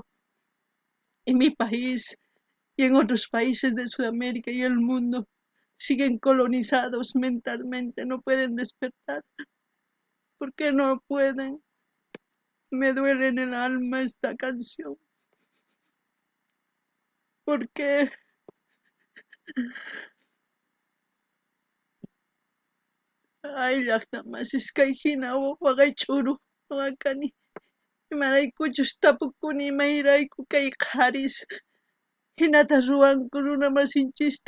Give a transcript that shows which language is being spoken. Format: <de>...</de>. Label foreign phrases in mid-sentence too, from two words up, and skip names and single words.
<es>En mi país y en otros países de Sudamérica y el mundo siguen colonizados mentalmente, no pueden despertar. ¿Por qué no pueden? Me duele en el alma esta canción. ¿Por qué?</es> <qu>Ay, llaqtamasís kay hina waqay ch'uru waqani. Imaraykuchus tapukuni imayrayku kay qharis. Hinata ruwanku runa masinchista.</qu>